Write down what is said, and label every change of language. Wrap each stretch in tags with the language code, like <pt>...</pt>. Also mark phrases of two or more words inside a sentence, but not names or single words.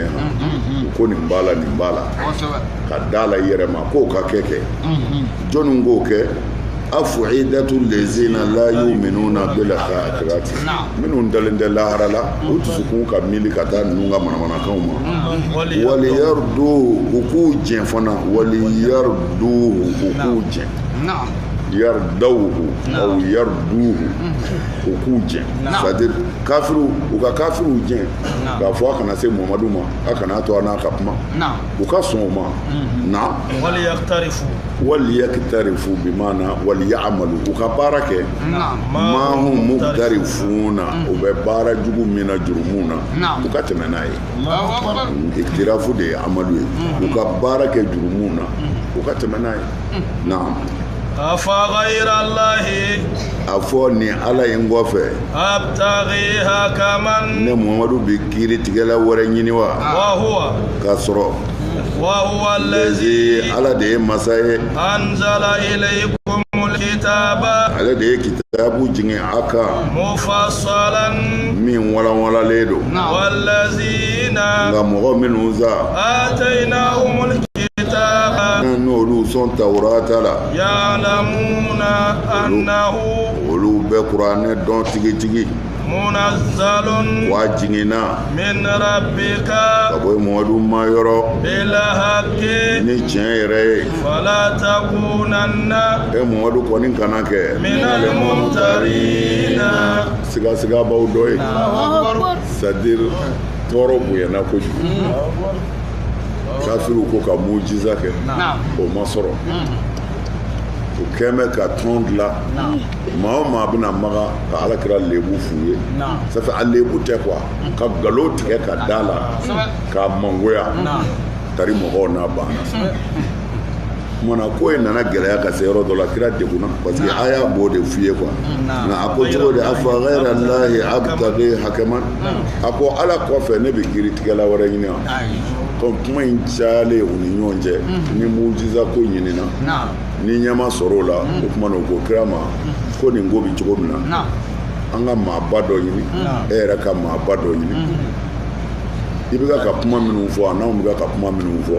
<bm>ye u ko nin b'a la nin b'a la ka d'a la i yɛrɛ ma k'o ka kɛ jɔnni k'o kɛ</bm> <ar>أفئدة الذين لا يؤمنون بالآخرة</ar> <bm>minnu dalen tɛ lahara la u dusukun ka miili ka taa ninnu ka manamanakanw ma waliyardu u k'u jɛn fana waliyardu u k'u jɛn</bm> <ar>يرضوه أو يرضوه</ar> <bm>u k'u jɛn c'est-à-dire kafiru u ka kafiru jɛn k'a fɔ a kana se Mamadu ma a kana to a n'a ka kuma u ka sɔn o ma na waliyaqtarifu bimana waliya'malu u ka baara kɛ</bm> <ar>ما هم مقترفون</ar> <bm>u bɛ baara jugu min na jurumu na u ka tɛmɛ n'a ye iktirafu de ye amalu ye u ka baara kɛ jurumu na u ka tɛmɛ n'a ye naam</bm> <ar>أفغير الله أفو ني على ينغوفه أبتغي هكمن</ar> <bm>ne Muhammadu bi kiri tigɛla wɛrɛ ɲini wa</bm> <ar>وهو</ar> <bm>k'a sɔrɔ</bm> <ar>وهو الذي</ar> <bm>ala de ye masa ye</bm> <ar>أنزل إليكم الكتاب</ar> <bm>ale de ye kitabu jigin a kan</bm> <ar>مفصلا</ar> <bm>min walanwalalen don</bm> <ar>والذين</ar> <bm>nka mɔgɔ minnu sa</bm> <ar>آتيناهم الكتاب</ar> <bm>n'olu sɔn tawurata la</bm> <ar>يعلمون أنه</ar> <bm>olu bɛ kuranɛ dɔn tigitigi</bm> <ar>munazzalun</ar> <bm>wa jiginna</bm> <ar>من ربك</ar> <bm>ka bɔ Mamadu ma yɔrɔ</bm> <ar>بالحق</ar> <bm>ni tiɲɛ yɛrɛ ye</bm> <ar>فلا تكونن</ar> <bm>Mamadu kɔni kana kɛ</bm> <ar>من الممترين</ar> <bm>sigasigabaw dɔ ye c'est-à-dire tɔɔrɔ bonyana kojugu kafiru ko ka mujiza kɛ o ma sɔrɔ o kɛn bɛ ka tɔn dilan maa o maa bɛna maga ka alakira lebu f'u ye</bm> <fr>ça fait</fr> <bm>a lebu tɛ quoi ka nkalon tigɛ ka da la k'a mangoya tari mɔgɔw n'a banna mana ko in nana gɛlɛya ka se yɔrɔ dɔ la kira degunna</bm> <fr>parce que</fr> <bm>a y'a b'o de f'i ye quoi nka a ko cogo di</bm> <ar>أفغير الله أبتغي حكما</ar> <bm>a ko ala kɔfɛ ne bɛ kiiritigɛla wɛrɛ ɲini wa comme kuma in cayalen u ni ɲɔgɔn cɛ ni mujiza ko ɲinina ni ɲɛma sɔrɔ o la o kuma na o ko kira ma ko nin ko bi cogo min na an ka maaba dɔ ɲini e yɛrɛ ka maaba dɔ ɲini i bɛ ka kuma minnu fɔ n'anw bɛ ka kuma minnu fɔ</bm>